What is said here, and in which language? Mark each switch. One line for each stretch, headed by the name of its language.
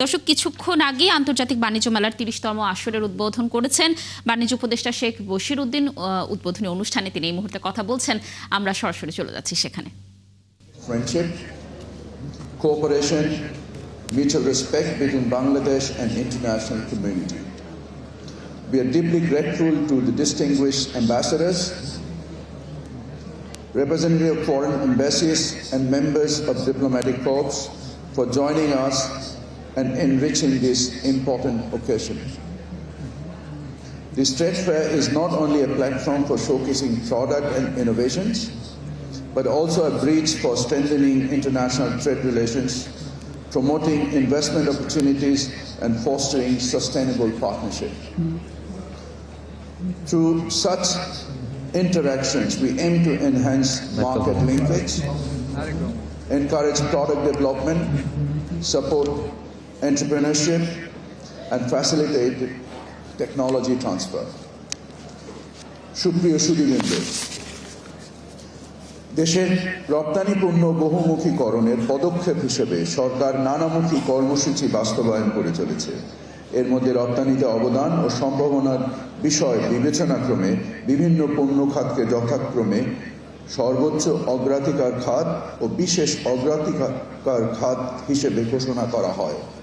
Bangla: দর্শক, কিছুক্ষণ আগে আন্তর্জাতিক বাণিজ্য মেলার ৩০তম আসরের উদ্বোধন করেছেন বাণিজ্য উপদেষ্টা শেখ বশির উদ্দিন। উদ্বোধনী অনুষ্ঠানে তিনি এই মুহূর্তে কথা বলছেন। আমরা সরাসরি চলে যাচ্ছি সেখানে।
English: Friendship, cooperation, mutual respect between Bangladesh and international community. We are deeply grateful to the distinguished ambassadors, representatives of foreign embassies and members of diplomatic corps for joining us and enriching this important occasion. This trade fair is not only a platform for showcasing product and innovations, but also a bridge for strengthening international trade relations, promoting investment opportunities, and fostering sustainable partnership. Through such interactions, we aim to enhance market linkage, encourage product development, support entrepreneurship, and facilitate technology transfer.
Bangla: সুপ্রিয় সুধীবৃন্দ, দেশের রপ্তানি পণ্য বহুমুখীকরণের পদক্ষেপ হিসেবে সরকার নানামুখী কর্মসূচি বাস্তবায়ন করে চলেছে। এর মধ্যে রপ্তানিতে অবদান ও সম্ভাবনার বিষয় বিবেচনাক্রমে বিভিন্ন পণ্য খাতকে যথাক্রমে সর্বোচ্চ অগ্রাধিকার খাত ও বিশেষ অগ্রাধিকার খাত হিসেবে ঘোষণা করা হয়।